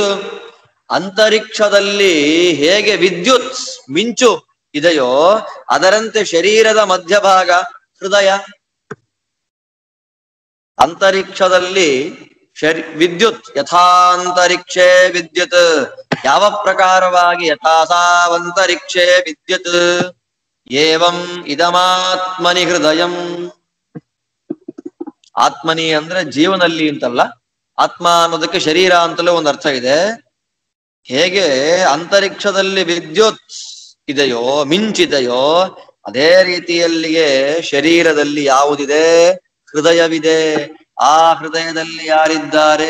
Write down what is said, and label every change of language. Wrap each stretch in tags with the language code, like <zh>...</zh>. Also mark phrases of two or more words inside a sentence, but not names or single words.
<kn>ಅಂತರಿಕ್ಷದಲ್ಲಿ ಹೇಗೆ ವಿದ್ಯುತ್ ಮಿಂಚು ಇದೆಯೋ ಅದರಂತೆ ಶರೀರದ ಮಧ್ಯಭಾಗ ಹೃದಯ. ಅಂತರಿಕ್ಷದಲ್ಲಿ ವಿದ್ಯುತ್</kn> <sa>ಯಥಾಂತರಿಕ್ಷೇ ವಿದ್ಯುತ್.</sa> <kn>ಯಾವ ಪ್ರಕಾರವಾಗಿ</kn> <sa>ಯಥಾಸಾವಂತರಿಕ್ಷೇ ವಿದ್ಯುತ್ ಏವಂ ಇದಮಾತ್ಮನಿ ಹೃದಯಂ.</sa> <kn>ಆತ್ಮನಿ ಅಂದ್ರೆ ಜೀವನಲ್ಲಿ ಅಂತಲ್ಲ, ಆತ್ಮ ಅನ್ನೋದಕ್ಕೆ ಶರೀರ ಅಂತಲೂ ಒಂದು ಅರ್ಥ ಇದೆ. ಹೇಗೆ ಅಂತರಿಕ್ಷದಲ್ಲಿ ವಿದ್ಯುತ್ ಇದೆಯೋ, ಮಿಂಚಿದೆಯೋ, ಅದೇ ರೀತಿಯಲ್ಲಿಯೇ ಶರೀರದಲ್ಲಿ ಯಾವುದಿದೆ? ಹೃದಯವಿದೆ. ಆ ಹೃದಯದಲ್ಲಿ ಯಾರಿದ್ದಾರೆ?</kn>